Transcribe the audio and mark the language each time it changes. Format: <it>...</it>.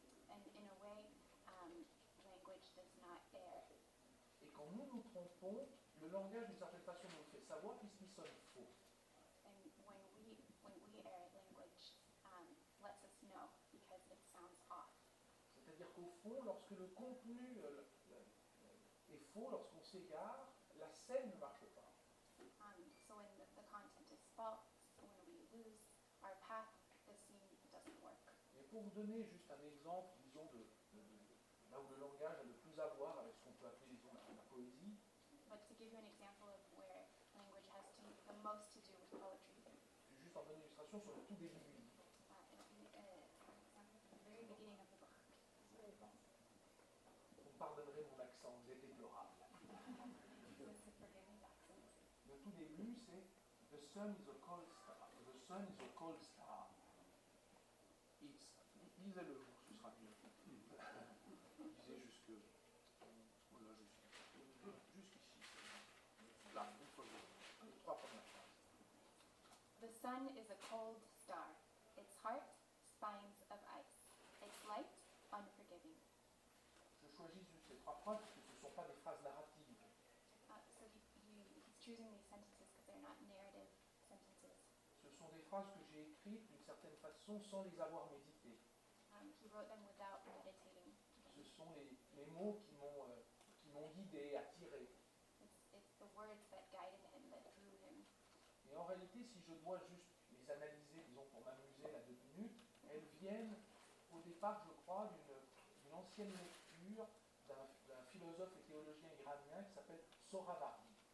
<en>And in a way, language does not err.</en> <fr>Et quand nous nous trompons, le langage d'une certaine façon nous le fait savoir puisqu'il sonne faux.</fr> <en>And when we err, language lets us know because it sounds off.</en> <fr>C'est-à-dire qu'au fond, lorsque le contenu est faux, lorsqu'on s'égare, la scène ne marche pas.</fr> <en>So when the content is false, when we lose our path, the scene doesn't work.</en> <fr>Et pour vous donner juste un exemple, disons, là où le langage a le plus à voir avec ce qu'on peut appeler, disons, la poésie,</fr> <en>But to give you an example of where language has the most to do with poetry,</en> <fr>je vais juste en donner une illustration sur le tout début du livre.</fr> <en>for example, at the very beginning of the book.</en> <fr>Vous me pardonnerez mon accent, il est déplorable.</fr> <en>Forgive me accent.</en> <fr>Le tout début, c'est</fr> <en>The sun is a cold star. The sun is a cold star.</en> <fr>Lisez-le vous, ce sera mieux. Lisez jusque. Voilà, jusqu'ici. Là, une fois les trois premières phrases.</fr> <en>The sun is a cold star, its heart spines of ice, its light unforgiving.</en> <fr>Je choisis juste ces trois phrases parce que ce ne sont pas des phrases narratives.</fr> <en>So he's choosing these sentences because they're not narrative sentences.</en> <fr>Ce sont des phrases que j'ai écrites d'une certaine façon sans les avoir méditées.</fr> <en>He wrote them without meditating.</en> <fr>Ce sont les mots qui m'ont guidé, attiré.</fr> <en>It's the words that guided him, that drew him.</en> <fr>Et en réalité, si je dois juste les analyser, disons pour m'amuser là 2 minutes, elles viennent au départ, je crois, d'une ancienne lecture d'un philosophe et théologien iranien qui s'appelle Sohravardi.</fr>